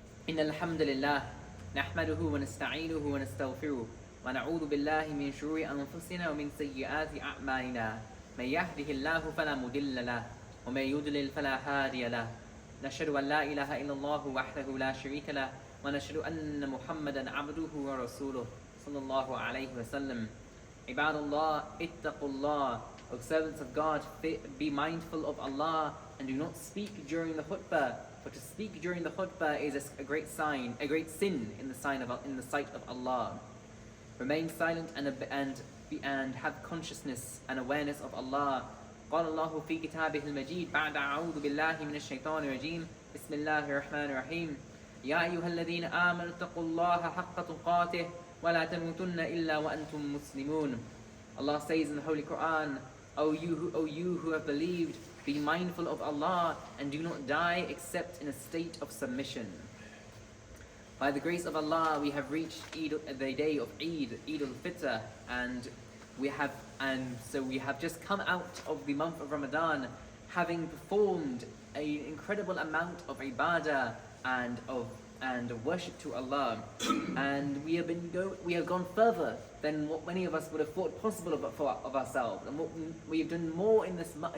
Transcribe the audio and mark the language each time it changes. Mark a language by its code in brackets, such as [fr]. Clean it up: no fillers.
[ar] إن الحمد لله نحمده ونستعينه ونستغفره ونعوذ بالله من شرور أنفسنا ومن سيئات أعمالنا من يهده الله فلا مضل له ومن يضلل فلا هادي له نشهد أن لا إله إلا الله وحده لا شريك له ونشهد أن محمدا عبده ورسوله صلى الله عليه وسلم عباد الله اتقوا الله. [en] O servants of God, be mindful of Allah and do not speak during the khutbah. For to speak during the khutbah is a great sin in the sight of Allah. Remain silent and have consciousness and awareness of Allah. [ar] قال الله في كتابه المجيد بعد أعوذ بالله من الشيطان الرجيم بسم الله الرحمن الرحيم يا أيها الذين آمنوا اتقوا الله حق تقاته ولا تموتن إلا وأنتم مسلمون. [en] Allah says in the Holy Qur'an, O you who have believed, be mindful of Allah and do not die except in a state of submission. By the grace of Allah, we have reached the day of Eid al-Fitr, and we have just come out of the month of Ramadan, having performed an incredible amount of ibadah and worship to Allah, and we have gone further than what many of us would have thought possible of ourselves, and what we have done more in this